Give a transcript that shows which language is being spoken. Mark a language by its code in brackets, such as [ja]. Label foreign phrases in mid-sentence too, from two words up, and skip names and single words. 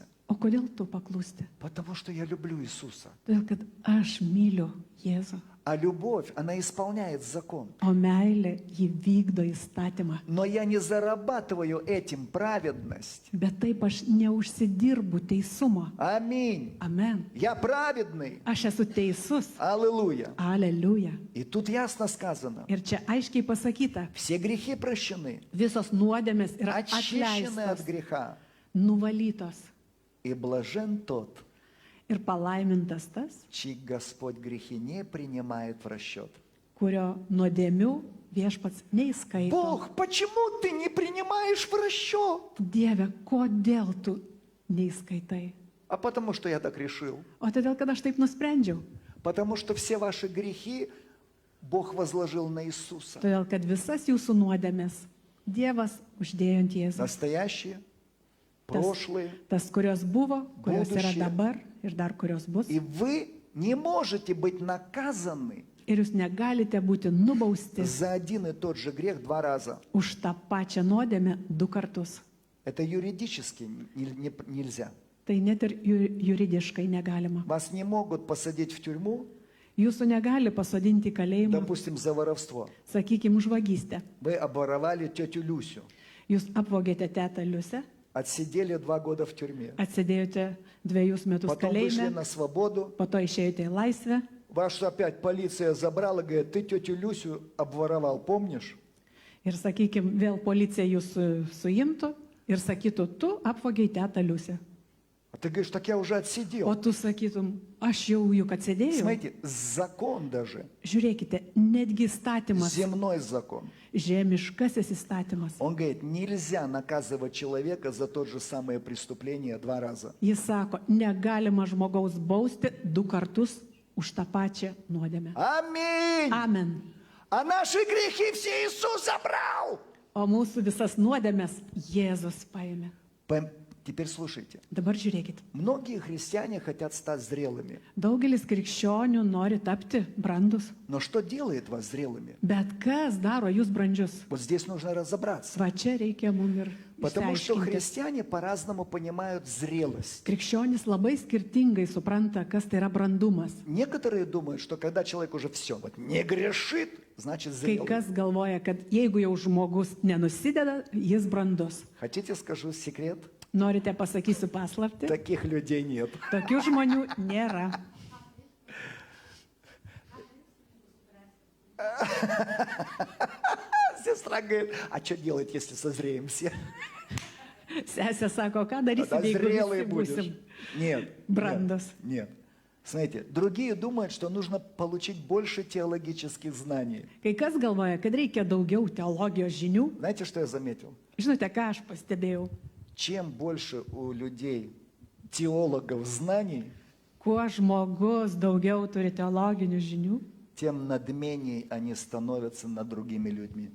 [lt] O kodėl tu paklūsti? [ru] Потому что я люблю Иисуса. [lt] Todėl, kad aš myliu Jėzų. [ru] А любовь, она исполняет закон. [lt] O meilė, ji vykdo įstatymą. [ru] Но я не зарабатываю этим праведность. [lt] Bet taip aš neužsidirbu teisumo. [ru] Аминь. [lt] Amen. [ru] Я праведный. [lt] Aš esu teisus. [ru] Аллилуйя. [lt] Aleliuja. [ru] И тут ясно сказано, [lt] Ir čia aiškiai pasakyta, [ru] все грехи прощены, [lt] visos nuodėmės yra [ru] очищены от [lt] atleistos, [ru] греха. [lt] nuvalytos. [ru] И блажен тот, [lt] Ir palaimintas tas, [ru] чьи Господь грехи не принимает в расчет. [lt] kurio nuodėmių viešpats neįskaito. [ru] Бог, почему ты не принимаешь в расчет? [lt] Dieve, kodėl tu neįskaitai? [ru] А потому что я так решил. [lt] O todėl, kad aš taip nusprendžiau. [ru] Потому что все ваши грехи Бог возложил на Иисуса. [lt] Todėl, kad visas jūsų nuodėmės Dievas uždėjo ant Jėzaus. [ru] Настоящие, прошлые. [lt] Tas, kurios buvo, kurios yra [ru] Будущее. [lt] dabar ir dar kurios bus. [ru] И вы не можете быть наказаны [lt] Ir jūs negalite būti nubausti [ru] за один и тот же грех два раза. [lt] už tą pačią nuodėmę du kartus. [ru] Это юридически нельзя. [lt] Tai net ir juridiškai negalima. [ru] Вас не могут посадить в тюрьму, [lt] Jūsų negali pasodinti į kalėjimą, [ru] допустим, за воровство. [lt] sakykime, už vagystę. [ru] Вы обворовали тетю Люсю. [lt] Jūs apvogėte tetą Liusę, [ru] отсидели 2 года в тюрьме. [lt] atsidėjote 2 metus [ru] Потом вышли [lt] kalėjime, [ru] на свободу. [lt] po to išėjote į laisvę [ru] Вас опять полиция забрала, говорит, ты тетю Люсю обворовал, помнишь? [lt] ir, sakykime, vėl policija jūs suimtų ir sakytų, tu apvogei tetą Liusę. [ru] А ты говоришь, так я уже [lt] O [ru] отсидел. [lt] tu sakytum, aš jau juk atsėdėjau. [ru] Смотрите, закон даже, [lt] Žiūrėkite, netgi įstatymas, [ru] земной закон. [lt] žemiškasis įstatymas. [ru] Он говорит, нельзя наказывать человека за то же самое преступление 2 раза. [lt] Jis sako, negalima žmogaus bausti 2 kartus už tą pačią nuodėmę. [ru] Аминь! [lt] Amen. [ru] А наши грехи все Иисус забрал. [lt] O mūsų visas nuodėmės Jėzus paėmė. [ru] Теперь слушайте. [lt] Dabar žiūrėkit. [ru] Многие христиане хотят стать зрелыми. [lt] Daugelis krikščionių nori tapti brandus. [ru] Но что делает вас зрелыми? [lt] Bet kas daro jūs brandžius? [ru] Вот здесь нужно разобраться. [lt] Va čia reikia mum ir [ru] Потому что [lt] išsiaiškinti. [ru] христиане по-разному понимают зрелость. [lt] Krikščionis labai skirtingai supranta, kas tai yra brandumas. [ru] Некоторые думают, что когда человек уже все, вот не грешит, значит [lt] Kai [ru] зрелый. [lt] kas galvoja, kad jeigu jau žmogus nenusideda, jis brandus. [ru] Хотите, скажу секрет? [lt] Norite pasakysiu paslapti? [ru] Таких людей нет. [lt] Tokių žmonių nėra. [ru] Сестра говорит, а что делать, если созреем все? [lt] Sesė sako, ką [ru] Тогда [lt] darysim, jeigu [ru] зрелый [lt] visi [ru] будешь. [lt] būsim [ru] Нет. [lt] brandas. [ru] Нет. Смотрите, другие думают, что нужно получить больше теологических знаний. [lt] Kai kas galvoja, kad reikia daugiau teologijos žinių. [ru] Знаете, что я заметил? [lt] Žinote, ką aš pastebėjau? [ru] Чем больше у людей теологов знаний, [lt] Kuo žmogus daugiau turi teologinių žinių, [ru] тем надменней они становятся над другими людьми.